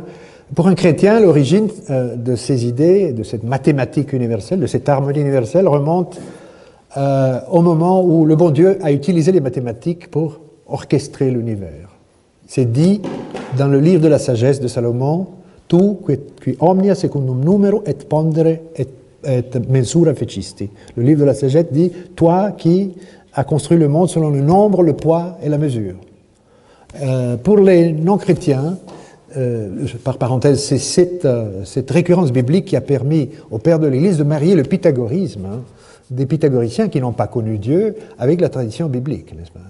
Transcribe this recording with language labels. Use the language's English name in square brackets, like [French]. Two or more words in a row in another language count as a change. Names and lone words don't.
[French] Pour un chrétien, l'origine de ces idées, de cette mathématique universelle, de cette harmonie universelle, remonte au moment où le bon Dieu a utilisé les mathématiques pour orchestrer l'univers. C'est dit dans le livre de la sagesse de Salomon, « [Latin] Tu qui omnia secundum numero et pondere et mensura fecisti ». [French] Le livre de la sagesse dit « Toi qui as construit le monde selon le nombre, le poids et la mesure ». Pour les non-chrétiens, par parenthèse, c'est cette récurrence biblique qui a permis au père de l'Église de marier le pythagorisme, des pythagoriciens qui n'ont pas connu Dieu, avec la tradition biblique, n'est-ce pas?